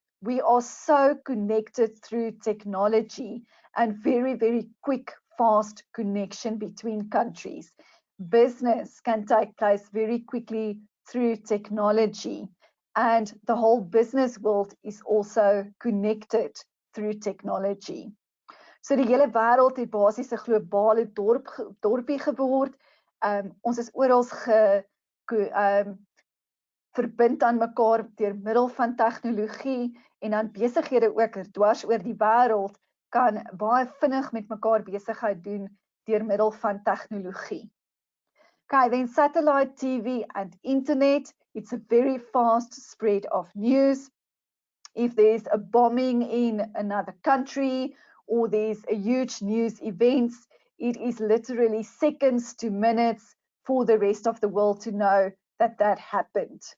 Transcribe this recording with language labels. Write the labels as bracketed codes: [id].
[en] We are so connected through technology and very, very quick, fast connection between countries. Business can take place very quickly through technology, and the whole business world is also connected through technology. [af] So die hele wêreld het basies 'n globale dorpie geword. Ons is oral verbind aan mekaar deur middel van tegnologie en dan besighede ook dwars oor die wêreld kan baie vinnig met mekaar besigheid doen deur middel van tegnologie. [en] Okay, then satellite TV and internet, it's a very fast spread of news. If there's a bombing in another country or there's a huge news event, it is literally seconds to minutes for the rest of the world to know that that happened.